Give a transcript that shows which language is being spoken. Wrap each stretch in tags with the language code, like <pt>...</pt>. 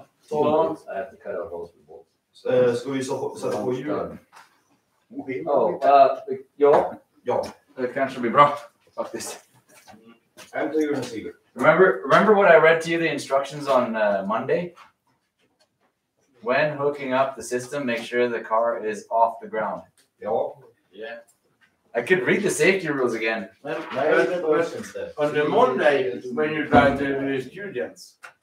<en>Hold on. I have to cut out holes with bolts.</en> <sv>Ska vi sätta på hjulen? Oh, ja. Det kanske blir bra faktiskt.</sv> <en>Remember what I read to you, the instructions on Monday? When hooking up the system, make sure the car is off the ground. Yeah. I could read the safety rules again. On the Monday, when you drive the students.</en>